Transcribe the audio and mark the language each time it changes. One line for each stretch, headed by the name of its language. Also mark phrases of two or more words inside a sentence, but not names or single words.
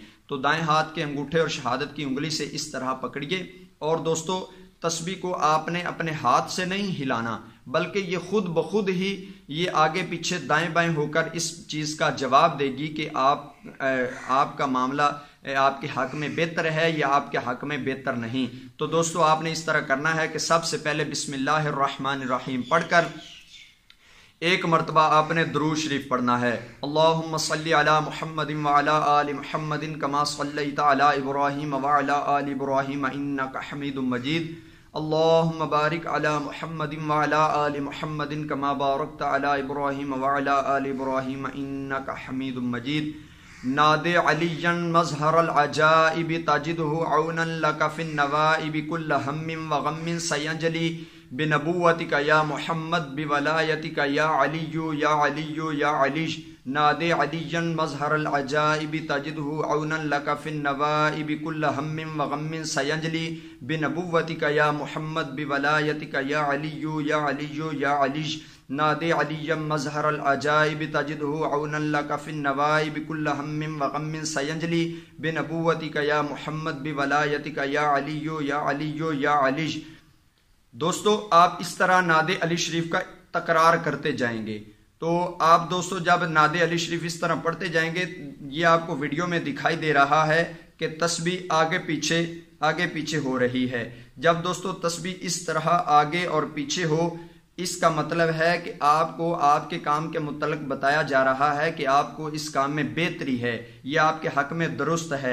Urdu: تو دائیں ہاتھ کے انگوٹھے اور شہادت کی انگلی سے اس طرح پکڑیے، اور دوستوں تسبیح کو آپ نے اپنے ہاتھ سے نہیں ہلانا، بلکہ یہ خود بہ خود ہی یہ آگے پیچھے دائیں بائیں ہو کر اس چیز کا جواب دے گی کہ آپ کا معاملہ آپ کے حق میں بہتر ہے یا آپ کے حق میں بہتر نہیں. تو دوستوں آپ نے اس طرح کرنا ہے کہ سب سے پہلے بسم اللہ الرحمن الرحیم پڑھ کر ایک مرتبہ آپ نے درود شریف پڑھنا ہے.
Arabic: اللهم صل على محمد وعلى آل محمد كما صليت على إبراهيم وعلى آل إبراهيم إنك حميد مجيد. اللهم بارك على محمد وعلى آل محمد كما باركت على إبراهيم وعلى آل إبراهيم إنك حميد مجيد. ناد عليا مظهر العجائب تجده عونا لك في النوائب كل هم وغم سينجلي بنبوتك يا محمد بولايتك يا علي يا علي يا علي. ناد عليا مظهر عجائب تجده عونا لك في النوائب كل هم وغم سينجلي بنبوتك يا محمد بولايتك يا علي يا علي يا علي ناد عليا مظهر عجائب تجده عونا لك في النوائب كل هم وغم سينجلي بنبوتك يا محمد بولايتك يا علي يا علي يا علي.
Urdu: دوستوں، آپ اس طرح نادِ علی شریف کا تکرار کرتے جائیں گے. تو آپ دوستوں جب نادِ علی شریف اس طرح پڑھتے جائیں گے، یہ آپ کو ویڈیو میں دکھائی دے رہا ہے کہ تسبیح آگے پیچھے ہو رہی ہے. جب دوستوں تسبیح اس طرح آگے اور پیچھے ہو، اس کا مطلب ہے کہ آپ کو آپ کے کام کے متعلق بتایا جا رہا ہے کہ آپ کو اس کام میں بہتری ہے، یہ آپ کے حق میں درست ہے.